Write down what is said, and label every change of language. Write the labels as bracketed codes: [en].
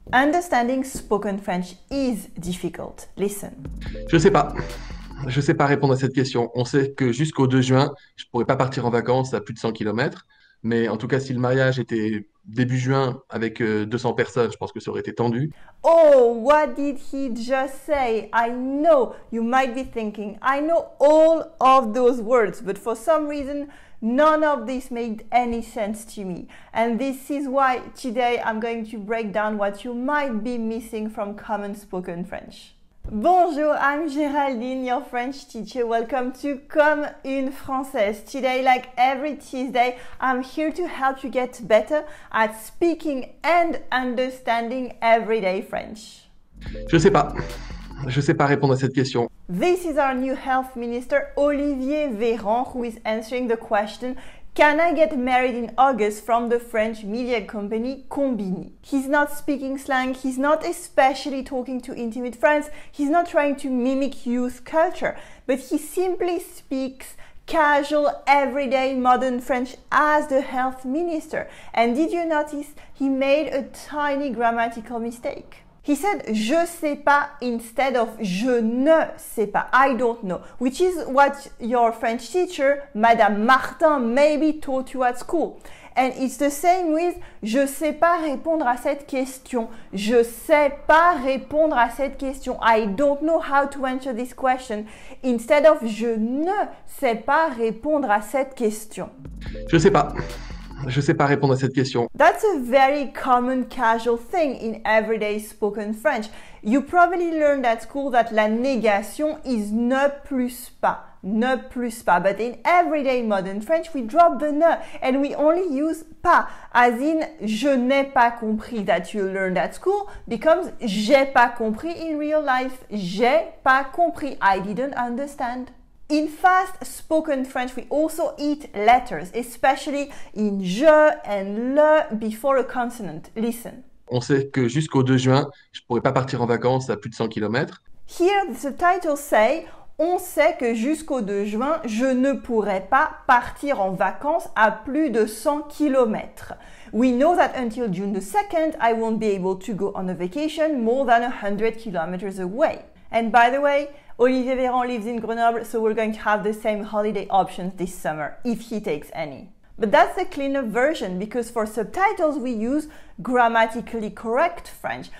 [en] Understanding spoken French is difficult. Listen. [fr] Je sais pas. Je sais pas répondre à cette question. On sait que jusqu'au 2 juin, je pourrais pas partir en vacances à plus de 100 kilomètres. Mais en tout cas, si le mariage était début juin avec 200 personnes, je pense que ça aurait été tendu. [en] Oh, what did he just say? I know you might be thinking, I know all of those words, but for some reason, none of this made any sense to me. And this is why today I'm going to break down what you might be missing from common spoken French. Bonjour, I'm Géraldine, your French teacher. Welcome to Comme une Française. Today, like every Tuesday, I'm here to help you get better at speaking and understanding everyday French. [fr] Je sais pas. Je sais pas répondre à cette question. [en] This is our new health minister, Olivier Véran, who is answering the question, can I get married in August from the French media company Combini? He's not speaking slang, he's not especially talking to intimate friends, he's not trying to mimic youth culture, but he simply speaks casual, everyday, modern French as the health minister. And did you notice he made a tiny grammatical mistake? He said [fr] je sais pas [en] instead of [fr] je ne sais pas, [en] I don't know, which is what your French teacher, Madame Martin, maybe taught you at school. And it's the same with [fr] je sais pas répondre à cette question. Je sais pas répondre à cette question. [en] I don't know how to answer this question. Instead of [fr] je ne sais pas répondre à cette question. Je sais pas. Je sais pas répondre à cette question. [en] That's a very common casual thing in everyday spoken French. You probably learned at school that la négation is [fr] ne plus pas. Ne plus pas. [en] But in everyday modern French, we drop the ne and we only use pas. As in, [fr] je n'ai pas compris [en] that you learned at school becomes [fr] j'ai pas compris [en] in real life. [fr] J'ai pas compris. [en] I didn't understand. In fast spoken French, we also eat letters, especially in je and le before a consonant. Listen. [fr] On sait que jusqu'au 2 juin, je pourrais pas partir en vacances à plus de 100 kilomètres. [en] Here, the subtitles say, [fr] on sait que jusqu'au 2 juin, je ne pourrai pas partir en vacances à plus de 100 kilomètres. [en] We know that until June the 2nd, I won't be able to go on a vacation more than 100 kilometers away. And by the way, Olivier Véran lives in Grenoble, so we're going to have the same holiday options this summer, if he takes any. But that's the cleaner version, because for subtitles we use grammatically correct French.